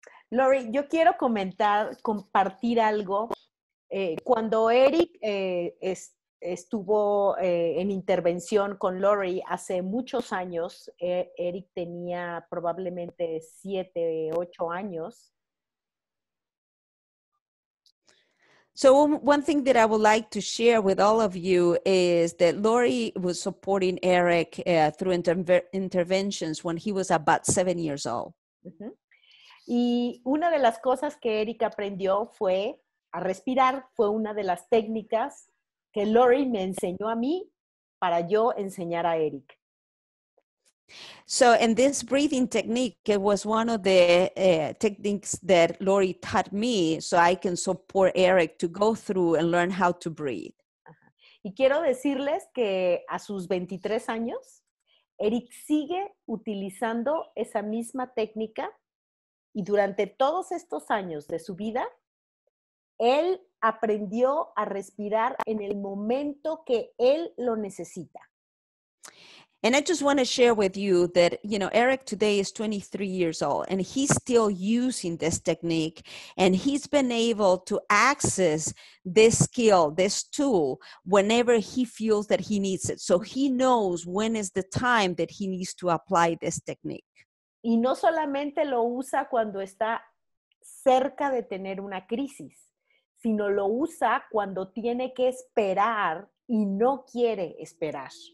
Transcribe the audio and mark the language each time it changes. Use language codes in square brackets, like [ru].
[es] Lori, yo quiero compartir algo. Cuando Eric estuvo en intervención con Lori hace muchos años, Eric tenía probablemente 7, 8 años. [en] So one thing that I would like to share with all of you is that Lori was supporting Eric through interventions when he was about 7 years old. Uh-huh. [es] Y una de las cosas que Eric aprendió fue a respirar. Fue una de las técnicas que Lori me enseñó a mí para yo enseñar a Eric. [en] So, in this breathing technique, it was one of the techniques that Lori taught me so I can support Eric to go through and learn how to breathe. Ajá. [es] Y quiero decirles que a sus 23 años, Eric sigue utilizando esa misma técnica y durante todos estos años de su vida, él aprendió a respirar en el momento que él lo necesita. [en] And I just want to share with you that, you know, Eric today is 23 years old and he's still using this technique and he's been able to access this skill, this tool, whenever he feels that he needs it. So he knows when is the time that he needs to apply this technique. [es] Y no solamente lo usa cuando está cerca de tener una crisis, sino lo usa cuando tiene que esperar y no quiere esperar.